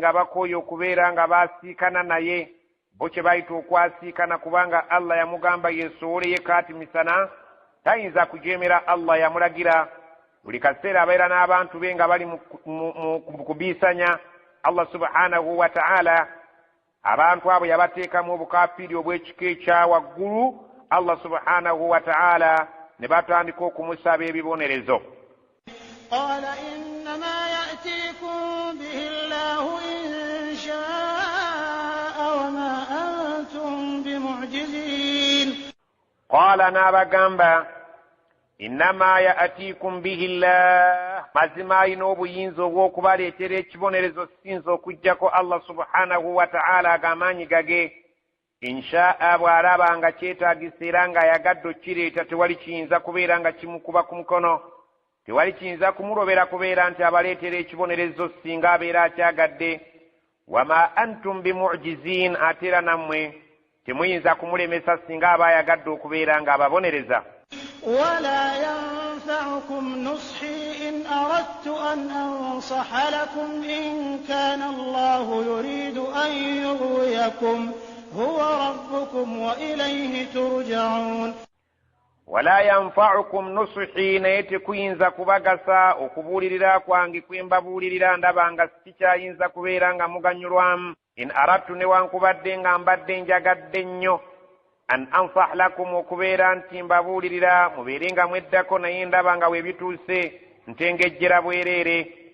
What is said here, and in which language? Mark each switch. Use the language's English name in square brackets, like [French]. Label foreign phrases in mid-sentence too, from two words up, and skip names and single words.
[Ganda] nga bakooye okubeera nga baasiikana naye bo kye bayita okwasiikana kubanga Allah yamugamba yeesowole kaati misana tayinza kujeemera Allah yamulagira buli kaseera abeera n'abantu be nga bali mu kubiisanya [Arabic] الله سبحانه وتعالى [Ganda] abantu abo yabateekamu obukafiri obw'ekika ekya waggulu [Arabic] الله سبحانه وتعالى [Ganda] ne batandika okumusaba ebibonerezo [Arabic] قال إنما يأتيكم به الله إن شاء وما أنتم بمعجزين [Ganda] قال نابغامبا [Arabic] إنما يأتيكم به الله [Ganda] mazima alina obuyinza obw'okubaleetera ekibonerezo sinza okuggyako [Arabic] الله سبحانه وتعالى [Ganda] ag'amaanyi gage inshaa bw'alaba nga kyetaagisa era ng'ayagadde okkireeta tewali kiyinza kubeera nga kimukuba ku mukono tewali kiyinza kumulobera kubeera nti abaleetera ekibonerezo singa abeera akyagadde [Arabic] وما أنتم بمعجزين [Ganda] ate era nammwe temuyinza kumulemesa singa aba ayagadde okubeera ng'ababonereza. [Arabic] ولا ينفعكم نصحي إن أردت أن أنصح لكم إن كان الله يريد أن يغويكم هو ربكم وإليه ترجعون. ولا ينفعكم نصحي [Ganda] naye kuyinza kubagasa okubuulirira kwange kwe mbabuulirira ndaba nga sikyayinza kubeera nga muganyulwamu. [Arabic] إن أردت [Ganda] newankubadde nga mbadde njagadde nnyo [Arabic] أن أنصح لكم [Ganda] okubeera nti mbabuulirira mubeere nga mweddako naye ndaba nga weebituuse ntengejjera bwereere.